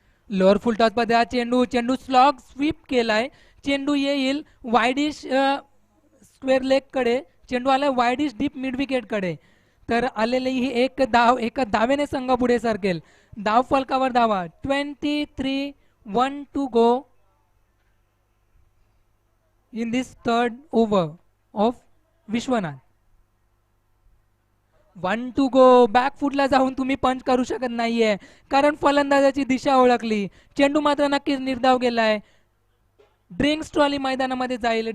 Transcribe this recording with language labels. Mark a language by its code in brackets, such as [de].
[mr] Lower फुल toss मध्ये हा चेंडू स्लॉग स्वीप केलाय. चेंडू येईल वाईडिश स्क्वेअर लेग कडे. चेंडू आलाय वाईडिश डीप मिड विकेट कडे. तर आलेली ही एक धाव एका धावेने संघ पुढे सरकेल. धाव फलकावर धावा 23. [en] 1 to go in this third over of Vishwanath. 1 to go. [mr] Back फुटला जाऊन तुम्ही पंच करू शकत नाहीये कारण फलंदाजाची दिशा ओळखली. चेंडू मात्र नक्कीच निर्धाव गेलाय. ड्रिंक्स ट्रॉली मैदानामध्ये जाईल.